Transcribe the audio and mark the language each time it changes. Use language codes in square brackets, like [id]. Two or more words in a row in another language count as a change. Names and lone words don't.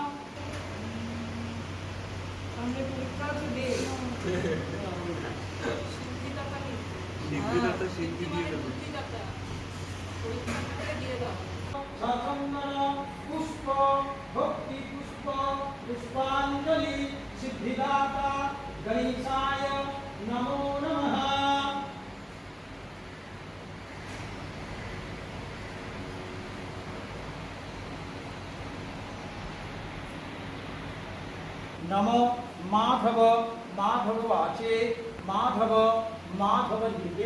[bn] সিদ্ধিদাতা সিদ্ধি দিয়ে দেবে। [sa] সচন্দন পুষ্প ভক্তি পুষ্প পুষ্পাঞ্জলি সিদ্ধিদাতা গণেশায় নমো নমঃ। नमो माधव माधव वाचे माधव माधव लिपि